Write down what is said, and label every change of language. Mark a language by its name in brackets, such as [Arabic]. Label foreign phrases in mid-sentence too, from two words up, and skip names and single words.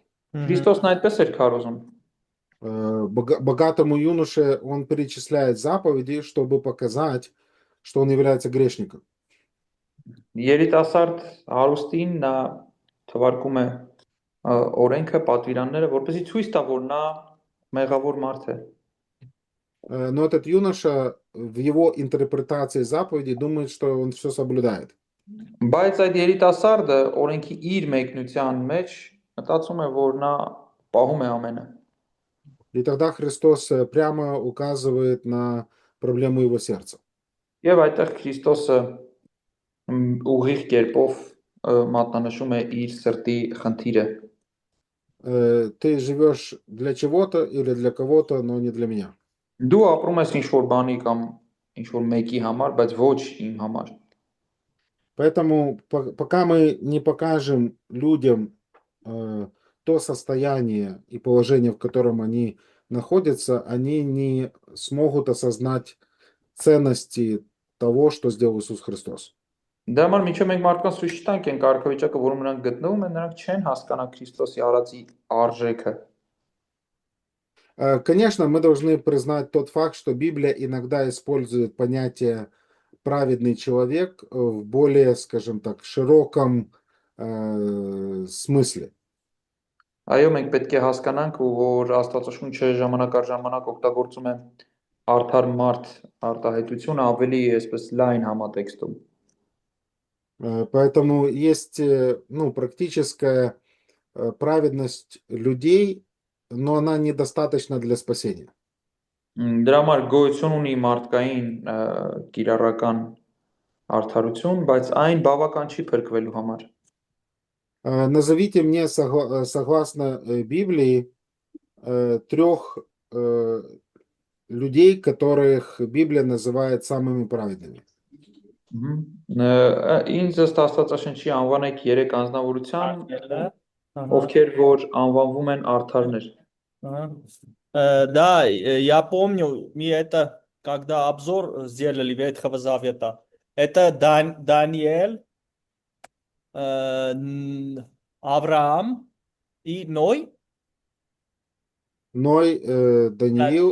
[Armenian] Քրիստոսն այդպես էր քարոզում։ [Russian] Богатому юноше он перечисляет заповеди, чтобы показать, что он является грешником. [Armenian] Երիտասարդ հարուստին նա թվարկում է օրենքը, պատվիրանները, որպեսզի ցույց տա, որ նա մեղավոր մարդ է։ [Russian] Но этот юноша в его интерпретации заповедей думает, что он все соблюдает. [Armenian] Բայց այդ երիտասարդը օրենքի իր մեկնության մեջ մտածում է, որ նա պահում է ամենը։ [Russian] И тогда Христос прямо указывает на проблему его сердца. [Armenian] Եվ այդտեղ Քրիստոսը ուղիղ կերպով մատնանշում է իր սրտի խնդիրը։ [Russian] Ты живешь для чего-то или для кого-то, но не для меня. [Armenian] Դու ապրում ես ինչ-որ бանի կամ ինչ-որ մեկի համար, բայց ոչ իմ համար։ [Russian] Поэтому пока мы не покажем людям то состояние и положение, в котором они находятся, они не смогут осознать ценности того, что сделал Иисус Христос. [Armenian] Դա համար միջև մենք մարդկանց ցույց տանք այն կարգավիճակը, որում նրանք գտնվում են, նրանք չեն հասկանա Քրիստոսի արածի արժեքը։ [Russian] Конечно, мы должны признать тот факт, что Библия иногда использует понятие праведный человек в более, скажем так, широком смысле. [Armenian] Այո, մենք պետք է հասկանանք, որ Աստվածաշունչը ժամանակ առ ժամանակ օգտագործում է արդար մարդ արտահայտությունը ավելի այսպես լայն համատեքստում։ [Russian] Поэтому есть, ну, практическая праведность людей, но она недостаточна для спасения. [Armenian] Դրա համար գոյություն ունի մարդկային կիրառական արդարություն, բայց այն բավական չի փրկվելու համար։ [Russian] Назовите мне, согласно Библии, 3 людей, которых Библия называет самыми праведными. [Armenian] Ինձ ըստ Աստվածաշնչի անվանեք 3 անձնավորության, ովքեր որ անվանվում են արդարներ։ [Russian] Да, я помню, мне это, когда обзор сделали Ветхого Завета, это Даниэль, Авраам и Ной. Ной, Даниил